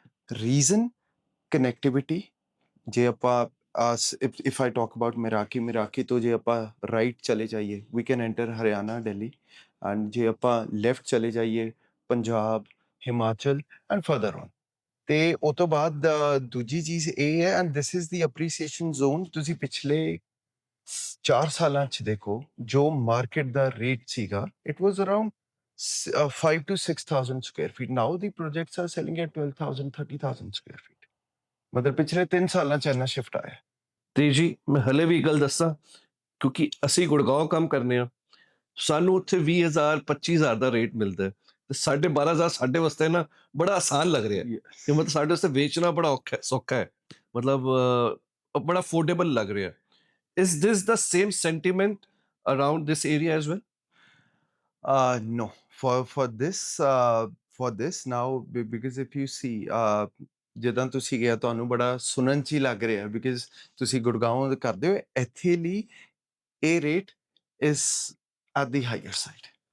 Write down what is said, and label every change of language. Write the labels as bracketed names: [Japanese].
[Punjabi] Reason connectivity. ਜੇ ਆਪਾਂ [English] if I talk about Miraki [Punjabi] ਤੋਂ ਜੇ ਆਪਾਂ ਰਾਈਟ ਚਲੇ ਜਾਈਏ, [English] we can enter [Punjabi] Haryana, Delhi, and ਜੇ ਆਪਾਂ ਲੈਫਟ ਚਲੇ ਜਾਈਏ, Punjab, Himachal, and further on. ਤੇ ਉਹ ਤੋਂ ਬਾਅਦ ਦੂਜੀ ਚੀਜ਼ ਇਹ ਹੈ, [English] And this is the appreciation zone. [Punjabi] ਤੁਸੀਂ ਪਿਛਲੇ 4 ਸਾਲਾਂ 'ਚ ਦੇਖੋ ਜੋ ਮਾਰਕੀਟ ਦਾ ਰੇਟ ਸੀਗਾ, [English] It was around 5 to 6,000 square feet. Now the projects are selling at 12,000, 30,000 square feet. [Punjabi] ਮਤਲਬ ਪਿਛਲੇ 3 ਸਾਲਾਂ 'ਚ ਇੰਨਾ ਸ਼ਿਫਟ ਆਇਆ। ਤੇਜੀ, ਮੈਂ ਹਲੇ ਵੀ ਇੱਕ ਗੱਲ ਦੱਸਾਂ, ਕਿਉਂਕਿ ਅਸੀਂ ਗੁੜਗਾਉਂ ਕੰਮ ਕਰਨੇ ਆ, ਸਾਨੂੰ ਉੱਥੇ 20,000 25,000 ਦਾ ਰੇਟ ਮਿਲਦਾ ਹੈ ਤੇ 12,500 ਸਾਡੇ ਵਾਸਤੇ ਨਾ ਬੜਾ ਆਸਾਨ ਲੱਗ ਰਿਹਾ ਹੈ ਕਿ ਮਤਲਬ ਸਾਡੇ ਵਾਸਤੇ ਵੇਚਣਾ ਬੜਾ ਔਖਾ ਸੌਖਾ ਹੈ, ਮਤਲਬ ਬੜਾ ਅਫੋਰਡੇਬਲ ਲੱਗ ਰਿਹਾ ਹੈ। [English] Is this the same sentiment around this area as well? No, for this now, because if you see, [Punjabi] ਜਿੱਦਾਂ ਤੁਸੀਂ ਗਿਆ ਤੁਹਾਨੂੰ ਬੜਾ ਸੁਣਨ 'ਚ ਹੀ ਲੱਗ ਰਿਹਾ, ਬਿਕਾਜ਼ ਤੁਸੀਂ ਗੁੜਗਾਉਂ ਕਰਦੇ ਹੋ, ਇੱਥੇ ਲਈ ਇਹ rate [English] Is at the higher side.